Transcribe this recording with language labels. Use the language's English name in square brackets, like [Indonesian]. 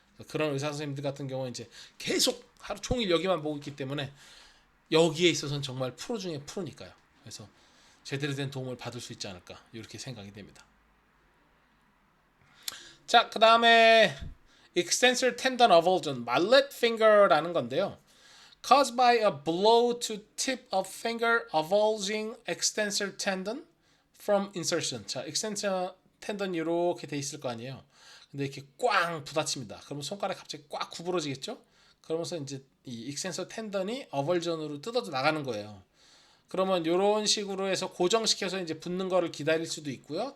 [Korean] 그런 의사 선생님들 같은 경우는 이제 계속 하루 종일 여기만 보고 있기 때문에 여기에 있어서는 정말 프로 중에 프로니까요. 그래서 제대로 된 도움을 받을 수 있지 않을까 이렇게 생각이 됩니다. 자, 그 다음에 extensor tendon avulsion, mallet finger라는 건데요. [English] Caused by a blow to tip of finger avulging extensor tendon from insertion. [Korean] 자, extensor tendon 이렇게 돼 있을 거 아니에요. 근데 이렇게 꽝 부딪힙니다. 그러면 손가락이 갑자기 꽉 구부러지겠죠? 그러면서 이제 이 extensor tendon이 avulsion으로 뜯어져 나가는 거예요. 그러면 이런 식으로 해서 고정시켜서 이제 붙는 거를 기다릴 수도 있고요.